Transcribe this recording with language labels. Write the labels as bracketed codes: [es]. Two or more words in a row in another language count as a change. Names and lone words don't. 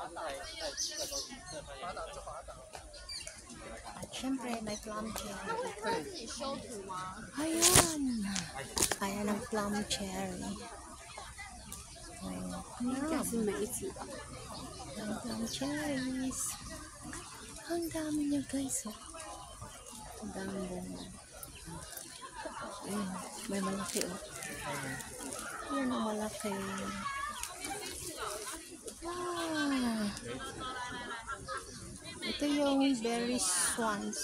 [tl] At syempre, may [en] plum cherry. [zh] 会自己修图吗？ [tl] Ayan. Ayan ang [en] plum cherry. [tl] Ayan. [zh] 应该是梅子吧。 [tl] Ang [en] plum cherries. [tl] Ang dami niya guys. Oh. Ang dami bunga. Ayan. May malaki oh. Ayan ang malaki. Ah. Ito yung [en] berry swan.